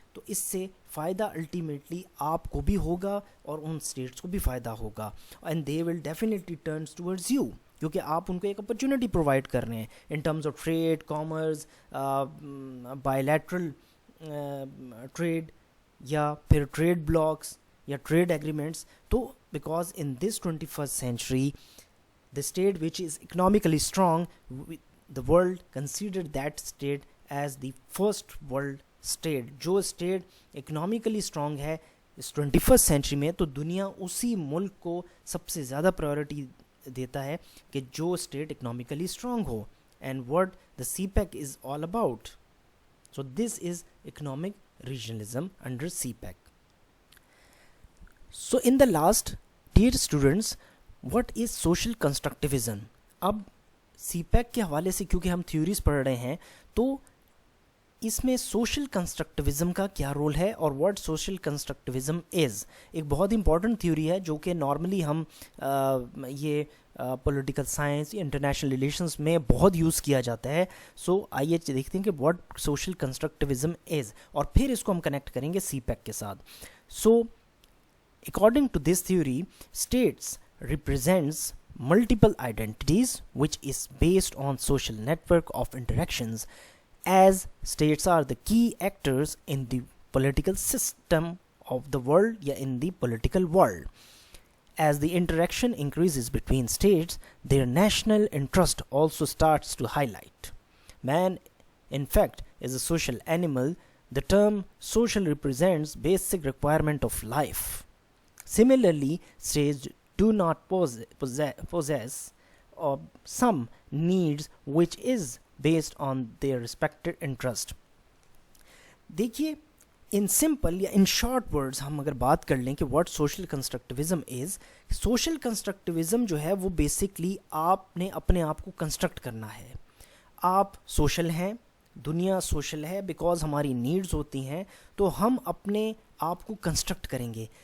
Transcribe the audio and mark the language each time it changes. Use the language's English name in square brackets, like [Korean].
[Urdu] تو اس سے فائدہ الٹیمیٹلی آپ کو بھی ہوگا اور ان اسٹیٹس کو بھی فائدہ ہوگا, [English] and they will definitely turns towards you, [Urdu] کیونکہ آپ ان کو ایک اپرچونیٹی پرووائڈ کر رہے ہیں in terms of trade, commerce, bilateral trade یا پھر ٹریڈ بلاکس یا ٹریڈ ایگریمنٹس. [English] تو because in this 21st century the state which is economically strong, the world considered that state as the first world state. [Urdu] جو state economically strong ہے اس 21st century میں, تو دنیا اسی ملک کو سب سے زیادہ پرائیورٹی دیتا ہے کہ جو state economically strong ہو. [English] And what the CPEC is all about. So this is economic regionalism under CPEC. So in the last, dear students, what is social constructivism. [Urdu] اب سی پیک کے حوالے سے کیونکہ ہم تھیوریز پڑھ رہے ہیں تو اس میں سوشل کنسٹرکٹیوزم کا کیا رول ہے اور [English] What social constructivism is. [Urdu] ایک بہت امپورٹنٹ تھیوری ہے جو کہ نارملی ہم یہ پولیٹیکل سائنس یا انٹرنیشنل ریلیشنس میں بہت یوز کیا جاتا ہے. سو آئیے دیکھتے ہیں کہ [English] what social constructivism is, [Urdu] اور پھر اس کو ہم کنیکٹ کریں گے سی پیک کے ساتھ. [English] So according to this theory, states represents multiple identities which is based on social network of interactions, as states are the key actors in the political system of the world, yeah, in the political world. As the interaction increases between states, their national interest also starts to highlight. Man, in fact, is a social animal. The term social represents basic requirement of life. Similarly, states do not possess some needs which is based on their respected interest. [Urdu] دیکھیے [English] in simple یا in short words [Urdu] ہم اگر بات کر لیں کہ [English] What social constructivism is. [Urdu] Social constructivism جو ہے وہ بیسکلی آپ نے اپنے آپ کو کنسٹرکٹ کرنا ہے. آپ سوشل ہیں, دنیا سوشل ہے, بیکاز ہماری نیڈز ہوتی ہیں تو ہم اپنے آپ کو کنسٹرکٹ کریں گے.